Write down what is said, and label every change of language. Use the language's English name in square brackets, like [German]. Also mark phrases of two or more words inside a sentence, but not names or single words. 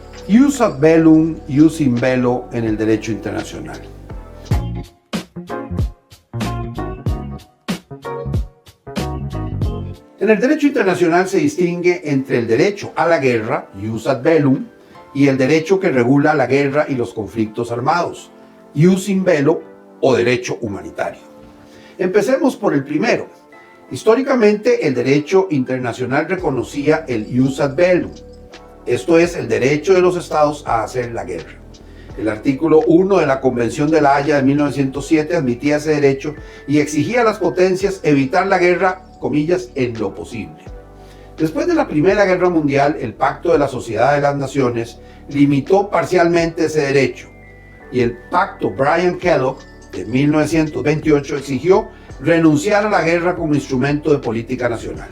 [Latin] Jus ad bellum, jus in bello [Spanish] en el derecho internacional. En el derecho internacional se distingue entre el derecho a la guerra, [Latin] jus ad bellum, [Spanish] y el derecho que regula la guerra y los conflictos armados, [Latin] jus in bello [Spanish] o derecho humanitario. Empecemos por el primero. Históricamente, el derecho internacional reconocía el [Latin] jus ad bellum, [Spanish] esto es, el derecho de los estados a hacer la guerra. El artículo 1 de la Convención de La Haya de 1907 admitía ese derecho y exigía a las potencias evitar la guerra, comillas, en lo posible. Después de la Primera Guerra Mundial, el Pacto de la Sociedad de las Naciones limitó parcialmente ese derecho y el Pacto Bryan-Kellogg de 1928 exigió renunciar a la guerra como instrumento de política nacional.